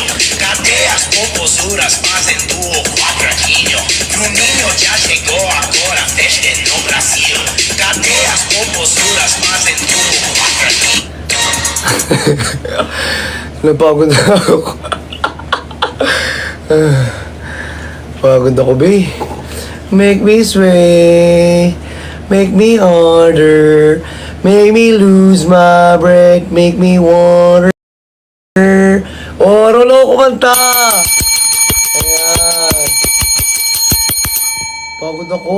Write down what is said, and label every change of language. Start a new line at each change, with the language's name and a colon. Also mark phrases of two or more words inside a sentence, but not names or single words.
Portuguese: Cadê as popozuras fazendo o quadradinho? Bruninho já chegou agora, festa no Brasil. Cadê as popozuras fazendo o quadradinho?
Filipino: Napagod na ako. Pagod ako, be.
English: Make me sway. Make me harder. Make me lose my breath. Make me water.
Filipino: Rolo kumanta. Ayan. Pagod ako.